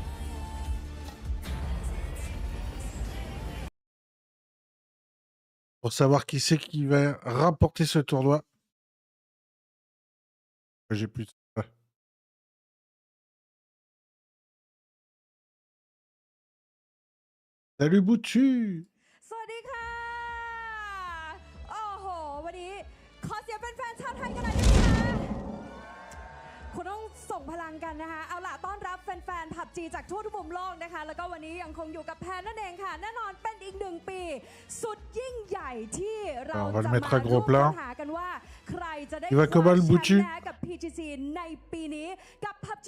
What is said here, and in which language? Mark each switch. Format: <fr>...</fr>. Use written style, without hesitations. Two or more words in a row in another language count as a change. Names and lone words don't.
<fr>Pour savoir qui c'est qui va remporter ce tournoi. J'ai plus. Salut Boutu!</fr> <th>สวัสดีค่ะ โอ้โห วันนี้ขอเสียงแฟนๆชาวไทยกันหน่อยได้ไหมคะคุณต้องส่งพลังกันนะคะ เอาล่ะต้อนรับแฟนๆ PUBG จากทั่วทุกมุมโลกนะคะ แล้วก็วันนี้ยังคงอยู่กับแพนนั่นเองค่ะ แน่นอนเป็นอีก1 ปีสุดยิ่งใหญ่ที่เราจะมาร่วมค้นหากันว่าใครจะได้คว้าแชมป์นะกับ PGC ในปีนี้กับ PUBG</th>